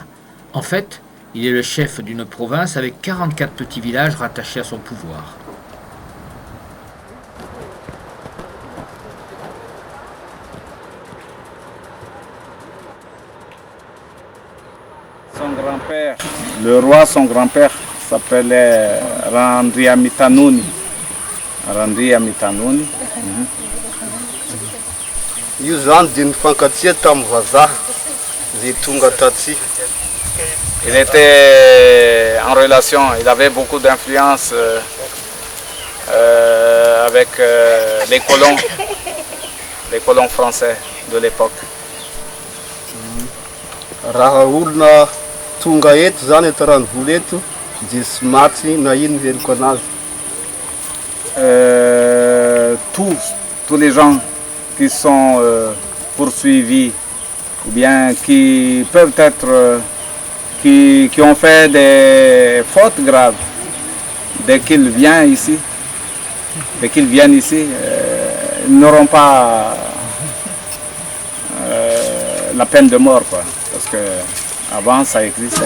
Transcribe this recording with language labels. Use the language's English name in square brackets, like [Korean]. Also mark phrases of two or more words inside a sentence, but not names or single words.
[French] En fait, il est le chef d'une province avec 44 petits villages rattachés à son pouvoir. Son grand-père, le roi, son grand-père, s'appelait Randriamitanuni. Randriamitanuni. [Malagasy] Io zany dia nifankatia tamin'ny vazaha zay tonga taty. [French] Il était en relation, il avait beaucoup d'influence avec les colons français de l'époque. [Malagasy] Raha olona tonga eto zany eto Ranovola eto dia tsy maty na ino veliko anazy. [French] Tous les gens qui sont poursuivis ou bien qui peuvent être qui ont fait des fautes graves dès qu'ils viennent ici, ils n'auront pas la peine de mort, quoi, parce que avant ça existait.